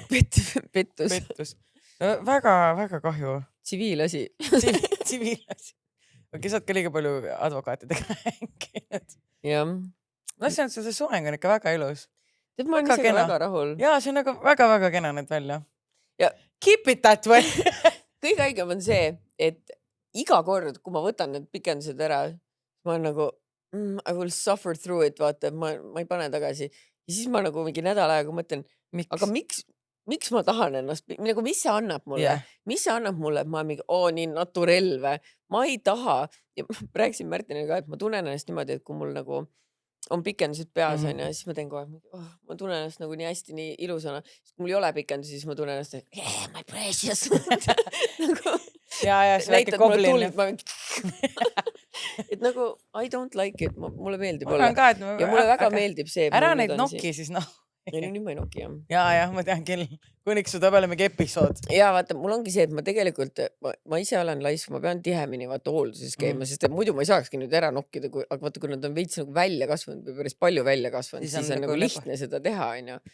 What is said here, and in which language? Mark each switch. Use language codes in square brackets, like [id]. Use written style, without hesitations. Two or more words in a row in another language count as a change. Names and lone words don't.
[et] Pettus. Väga kahju. Tsiviilasi. Tsiviilasi. Okei, sa oled ka liiga palju advokaatidega rääkinud. Jah. No see soeng on ikka väga ilus. Tead, ma olen ise väga rahul. Jaa, see on nagu väga kena need välja. Ja [en] keep it that way. [et] Kõige haigem on see, et iga kord, kui ma võtan need pikendused ära, ma olen nagu, [en] I will suffer through it, [et] vaata, ma ei pane tagasi. Ja siis ma nagu mingi nädal aega mõtlen, aga miks ma tahan ennast, nagu mis see annab mulle? [en] Yeah. [et] Mis see annab mulle, et ma mingi, nii naturell või? Ma ei taha. Ja rääkisin Märtinile ka, et ma tunnen ennast niimoodi, et kui mul nagu on pikendused peas on ja siis ma teen kohe, ma tunnen ennast nagu nii hästi, nii ilusana. Kui mul ei ole pikendusi, siis ma tunnen ennast, [en] yeah, my precious. [et] Nagu, ja see väike näitad mulle goblin. tuld, et nagu [en] I don't like it, [et] mulle meeldib Mul olla. on ka, et Ja mulle väga meeldib see. ära neid nokki siis noh. Ei, nüüd ma ei noki, jah. Ja, ma tean küll, kuniks su tabele mingi episood. Ja vaata, mul ongi see, et ma tegelikult, ma ise olen laisk, ma pean tihemini vaata hoolduses käima, sest et muidu ma ei saakski nüüd ära nokkida, aga vaata, kui nad on veits nagu välja kasvanud või päris palju välja kasvanud, siis on nagu lihtne seda teha, on ju.